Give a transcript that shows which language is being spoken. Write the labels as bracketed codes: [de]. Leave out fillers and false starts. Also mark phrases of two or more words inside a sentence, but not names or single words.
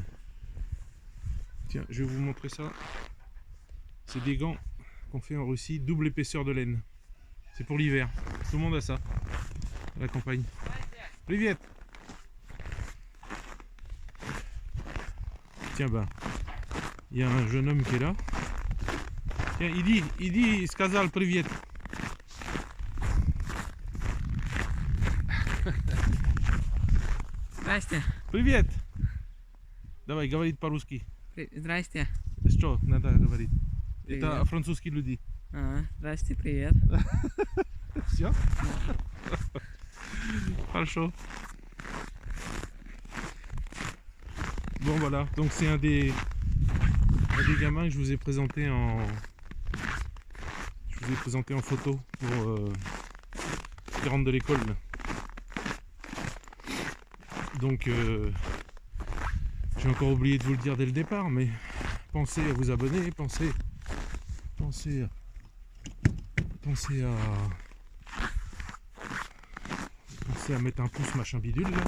[fr] Tiens, je vais vous montrer ça. C'est des gants qu'on fait en Russie, double épaisseur de laine. C'est pour l'hiver. Tout le monde a ça à la campagne. [ru] Привет. [fr] Tiens, bah, il y a un jeune homme qui est là. Tiens, il [ru] сказал привет. Здрасте. Привет. Давай, говорит по-русски. Здрасте. Что надо говорить? Привет. Это французский люди. Здрасте, привет. Все? Хорошо. [fr] Bon voilà, donc c'est un des gamins que je vous ai présenté en photo pour qui rentre de l'école. Donc j'ai encore oublié de vous le dire dès le départ, mais pensez à vous abonner, pensez à mettre un pouce machin bidule là.